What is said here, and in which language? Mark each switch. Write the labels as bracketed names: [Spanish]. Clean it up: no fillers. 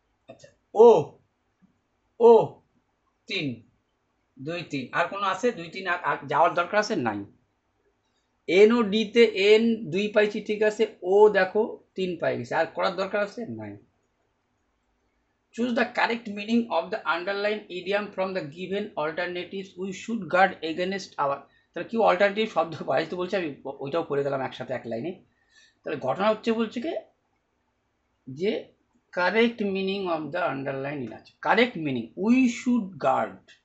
[Bangla] আচ্ছা, ও ও 3, 2 3, আর কোনো আছে 2 3 আর যাওয়ার দরকার আছে নাই। এন ও ডিতে এন 2 পাইছি, ঠিক আছে, ও দেখো 3 পাই গেছে, আর করার দরকার আছে নাই। [English] Choose the correct meaning of the underlined idiom from the given alternatives. We should guard against our, [Bangla] তাহলে কি অল্টারনেটিভ শব্দ বাড়াইতে বলছে, আমি ওইটাও পড়ে গেলাম একসাথে এক লাইনে। তাহলে ঘটনা হচ্ছে বলছে কি, যে [English] correct meaning of the underline in [Bangla] আছে, [English] correct meaning, we should guard,